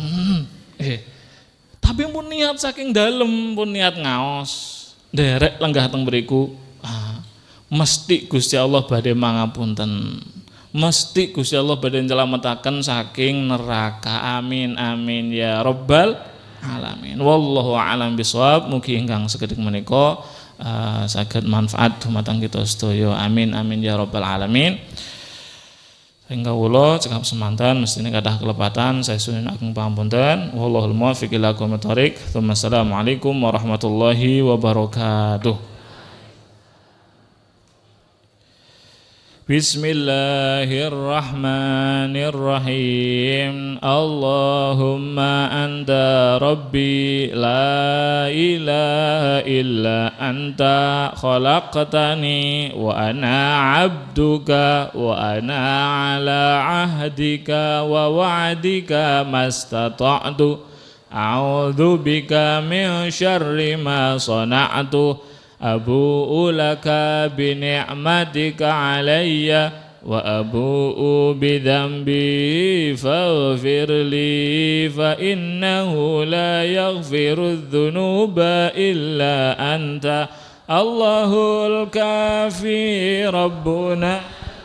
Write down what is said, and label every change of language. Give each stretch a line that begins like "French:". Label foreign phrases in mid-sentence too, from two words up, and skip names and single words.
Javanese: Nggih. Tapi pun niat saking dalem, pun niat ngaos, nderek lenggah teng mriku, mesti Gusti Allah badhe mangapunten. Mesti Gusti Allah badhe nyelametaken saking neraka.
Arabic: آمين آمين يا رب العالمين. والله أعلم بالصواب.
Javanese: Mugi ingkang sekedhik menika saged manfaat dumateng kita sedaya.
Arabic: آمين آمين يا رب العالمين.
Javanese: Hingga kula cekap semanten mestine kathah kelepatan saya sunan ageng pangapunten.
Arabic: والله الموفق إلى أقوم الطريق. السلام عليكم ورحمة الله وبركاته. بسم الله الرحمن الرحيم. اللهم أنت ربي لا إله إلا أنت خلقتني وأنا عبدك وأنا على عهدك ووعدك ما استطعت أعوذ بك من شر ما صنعت أبوء لك بنعمتك علي وأبوء بذنبي فاغفر لي فإنه لا يغفر الذنوب إلا أنت الله الكافي ربنا